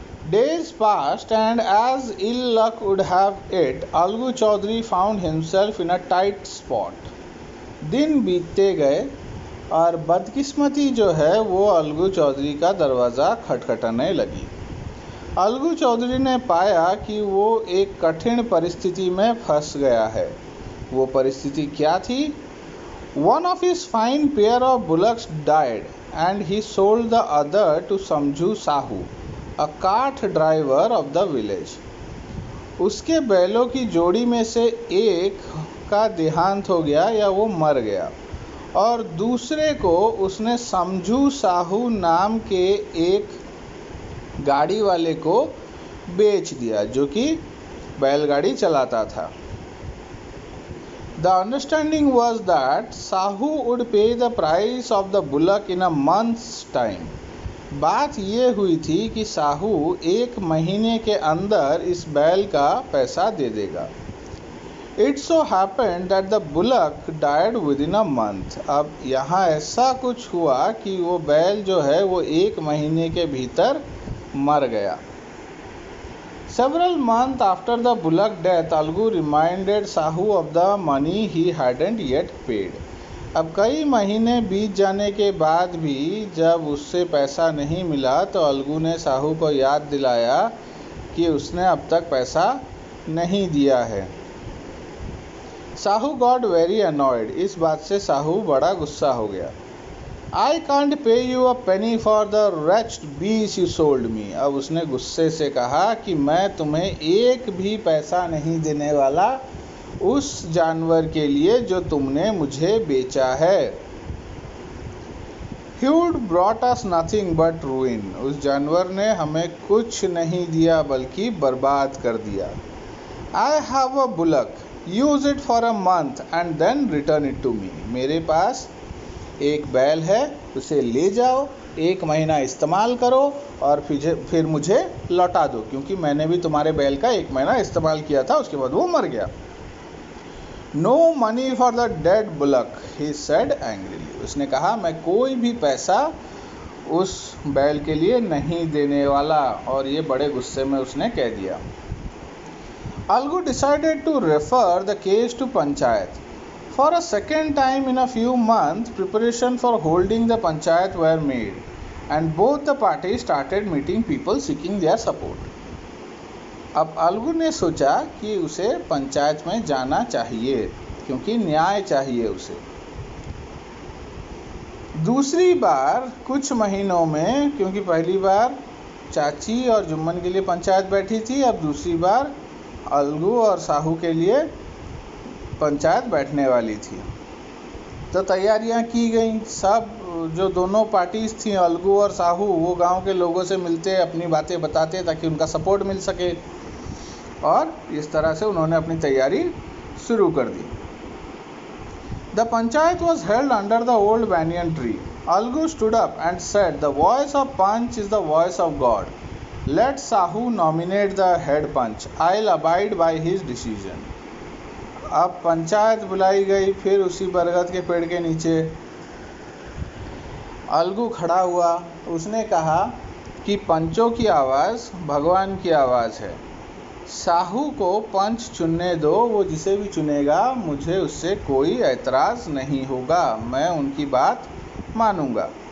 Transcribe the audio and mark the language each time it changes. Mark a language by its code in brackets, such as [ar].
[en] Days passed and as ill luck would have it, Algu Chaudhary found himself in a tight spot. [hi] दिन बीतते गए और बदकिस्मती जो है वो अलगू चौधरी का दरवाज़ा खटखटाने लगी। अलगू चौधरी ने पाया कि वो एक कठिन परिस्थिति में फंस गया है। वो परिस्थिति क्या थी? [en] One of his fine pair of bullocks died and he sold the other to Samju Sahu, a cart driver of the village. [hi] उसके बैलों की जोड़ी में से एक का देहांत हो गया या वो मर गया और दूसरे को उसने समझू साहू नाम के एक गाड़ी वाले को बेच दिया जो कि बैलगाड़ी चलाता था। [en] The understanding was that Sahu would pay the price of the bullock in a month's time. [hi] बात ये हुई थी कि साहू 1 महीने के अंदर इस बैल का पैसा दे देगा। [en] It so happened that the bullock died within a month. [hi] अब यहाँ ऐसा कुछ हुआ कि वो बैल जो है वो 1 महीने के भीतर मर गया। [en] Several months after the bullock death, Algu reminded Sahu of the money he hadn't yet paid. [hi] अब कई महीने बीत जाने के बाद भी जब उससे पैसा नहीं मिला तो अलगू ने साहू को याद दिलाया कि उसने अब तक पैसा नहीं दिया है। [en] Sahu got very annoyed. [hi] इस बात से साहू बड़ा गुस्सा हो गया। [en] I can't pay you a penny for the wretched beast you sold me. [hi] अब उसने गुस्से से कहा कि मैं तुम्हें एक भी पैसा नहीं देने वाला उस जानवर के लिए जो तुमने मुझे बेचा है। [en] He would brought us nothing but ruin. [hi] उस जानवर ने हमें कुछ नहीं दिया बल्कि बर्बाद कर दिया। [en] I have a bullock. Use it for a month and then return it to me. [hi] मेरे पास एक बैल है, उसे ले जाओ, 1 महीना इस्तेमाल करो और फिर मुझे लौटा दो, क्योंकि मैंने भी तुम्हारे बैल का 1 महीना इस्तेमाल किया था, उसके बाद वो मर गया। [en] No money for the dead bullock, he said angrily. [hi] उसने कहा मैं कोई भी पैसा उस बैल के लिए नहीं देने वाला, और ये बड़े गुस्से में उसने कह दिया। [en] Algu decided to refer the case to panchayat. For a second time in a few months, preparation for holding the panchayat were made, and both the parties started meeting people seeking their support. [hi] अब अलगू ने सोचा कि उसे पंचायत में जाना चाहिए क्योंकि न्याय चाहिए उसे। दूसरी बार कुछ महीनों में, क्योंकि पहली बार चाची और जुम्मन के लिए पंचायत बैठी थी, अब दूसरी बार अलगू और साहू के लिए पंचायत बैठने वाली थी। तो तैयारियां की गई। सब जो दोनों पार्टीज थी, अलगू और साहू, वो गांव के लोगों से मिलते, अपनी बातें बताते ताकि उनका सपोर्ट मिल सके, और इस तरह से उन्होंने अपनी तैयारी शुरू कर दी। [en] The panchayat was held under the old banyan tree. Algu stood up and said, "The voice of Panch is the voice of God. Let Sahu nominate the head Panch. I'll abide by his decision." [hi] अब पंचायत बुलाई गई। फिर उसी बरगद के पेड़ के नीचे अलगू खड़ा हुआ। उसने कहा कि पंचों की आवाज़ भगवान की आवाज़ है, साहू को पंच चुनने दो, वो जिसे भी चुनेगा मुझे उससे कोई ऐतराज़ नहीं होगा, मैं उनकी बात मानूंगा।